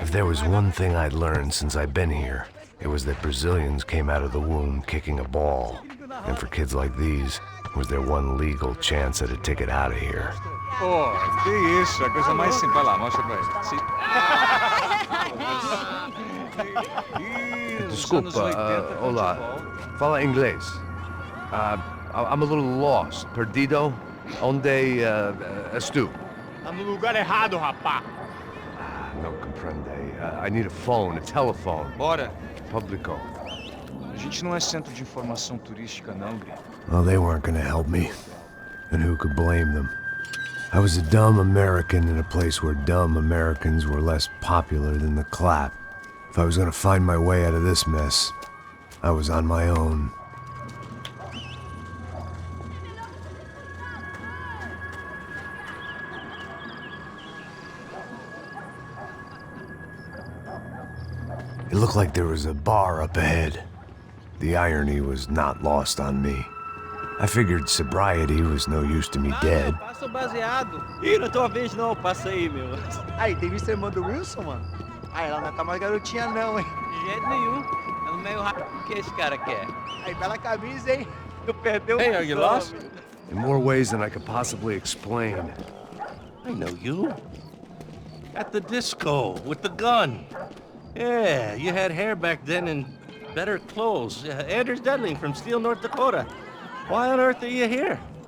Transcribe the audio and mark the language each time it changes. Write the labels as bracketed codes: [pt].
[en] If there was one thing I'd learned since I'd been here, it was that Brazilians came out of the womb kicking a ball. And for kids like these, was their one legal chance at a ticket out of here. [pt] Pô, que isso, a coisa mais simples. Vai lá, mostra pra ele. Desculpa, olá. Fala inglês. [en] I'm a little lost. [pt] Perdido? Onde és tu? Tá no lugar errado, rapá. Não comprende. [en] I need a phone, a telephone. [pt] Bora. Publico. A gente não é centro de informação turística, não, Gri. [en] Well, they weren't gonna help me. And who could blame them? I was a dumb American in a place where dumb Americans were less popular than the clap. If I was gonna find my way out of this mess, I was on my own. It looked like there was a bar up ahead. The irony was not lost on me. I figured sobriety was no use to me dead. [pt] Passa o baseado. Ih, não é tua vez não, passa aí, meu. Aí, tem visto a irmã do Wilson, mano? Aí, ela não tá mais garotinha não, hein? De jeito nenhum. É no meio rápido que esse cara quer. Aí, bela camisa, hein? Tu perdeu [en] Hey, are you lost? In more ways than I could possibly explain. I know you. At the disco, with the gun. Yeah, you had hair back then and better clothes. Anders Dudley from Steele, North Dakota. Why on earth are you here?